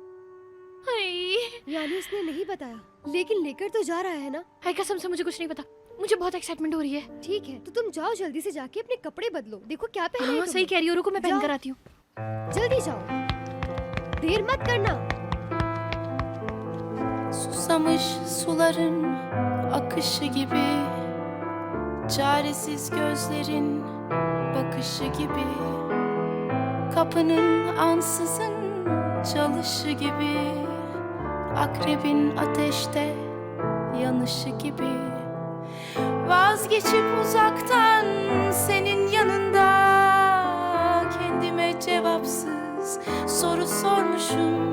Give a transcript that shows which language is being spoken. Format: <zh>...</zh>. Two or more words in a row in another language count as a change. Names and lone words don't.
<hi>यानी इसने नहीं बताया, लेकिन लेकर तो जा रहा है ना? हाय कसम से मुझे कुछ नहीं पता, मुझे बहुत एक्साइटमेंट हो रही है। ठीक है, तो तुम जाओ जल्दी से जाके अपने कपड़े बदलो, देखो क्या पहना है। हाँ सही कह रही हो, रुको मैं पहन कर आती हूँ। जल्दी जाओ, देर मत करना।</hi> <tr>Susamış suların akışı gibi, çaresiz gözlerin bakışı gibi, kapının ansızın çalışı gibi, akrebin ateşte yanışı gibi, vazgeçip uzaktan senin yanında kendime cevapsız soru sormuşum.</tr>